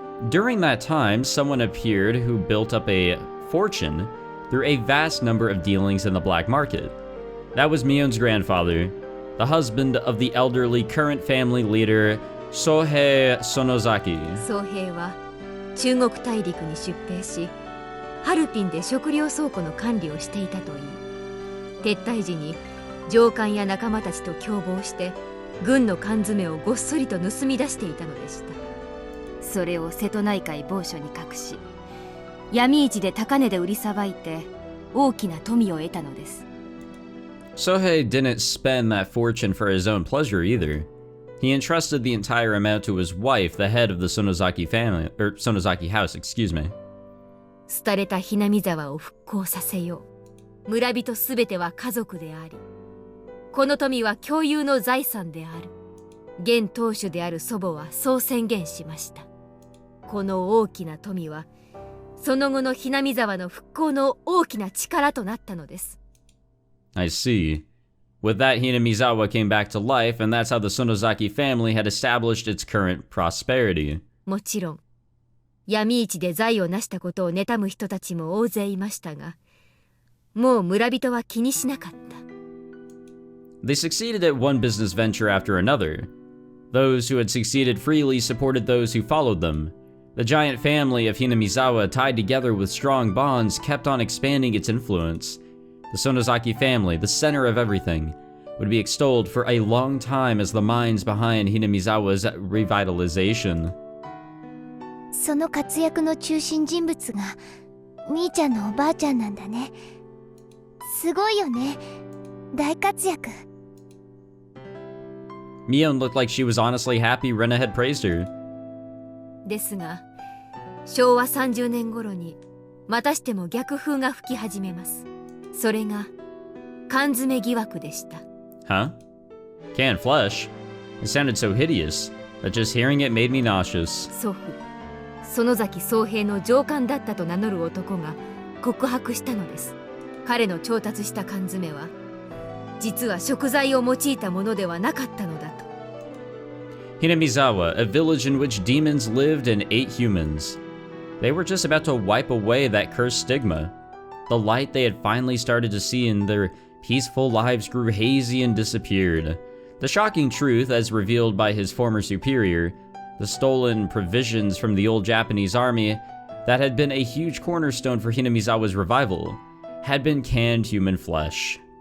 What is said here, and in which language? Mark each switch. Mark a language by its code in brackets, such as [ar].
[en] During that time, someone appeared who built up a fortune through a vast number of dealings in the black market. That was Mion's grandfather, the husband of the elderly current family leader, Sohei Sonozaki. [ja] 宗平は中国大陸に出兵し、ハルピンで食料倉庫の管理をしていたといい、撤退時に上官や仲間たちと共謀して軍の缶詰をごっそりと盗み出していたのでした。それを瀬戸内海某所に隠し、闇市で高値で売りさばいて大きな富を得たのです。 [en] Sohei didn't spend that fortune for his own pleasure either. He entrusted the entire amount to his wife, the head of the Sonozaki family, or Sonozaki house, excuse me. [ja] 廃れたHinamizawaを復興させよう。村人すべては家族であり、この富は共有の財産である。現当主である祖母はそう宣言しました。この大きな富はその後のHinamizawaの復興の大きな力となったのです。 [en] I see. With that, Hinamizawa came back to life, and that's how the Sonozaki family had established its current prosperity. [ja] もちろん、闇市で財を成したことを妬む人たちも大勢いましたが、もう村人は気にしなかった。 [en] They succeeded at one business venture after another. Those who had succeeded freely supported those who followed them. The giant family of Hinamizawa, tied together with strong bonds, kept on expanding its influence. The Sonozaki family, the center of everything, would be extolled for a long time as the minds behind Hinamizawa's revitalization. [ja] その活躍の中心人物がみーちゃんのおばあちゃんなんだね。すごいよね。大活躍。 [en] Mion looked like she was honestly happy Rena had praised her. [ja] ですが、昭和30年頃にまたしても逆風が吹き始めます。それが缶詰疑惑でした。 [en] Huh? Canned flesh? It sounded so hideous that just hearing it made me nauseous. [ja] 祖父、園崎宗平の上官だったと名乗る男が告白したのです。彼の調達した缶詰は実は食材を用いたものではなかったのだと。 [en] Hinamizawa, a village in which demons lived and ate humans. They were just about to wipe away that cursed stigma. The light they had finally started to see in their peaceful lives grew hazy and disappeared. The shocking truth, as revealed by his former superior, the stolen provisions from the old Japanese army that had been a huge cornerstone for Hinamizawa's revival, had been canned human flesh.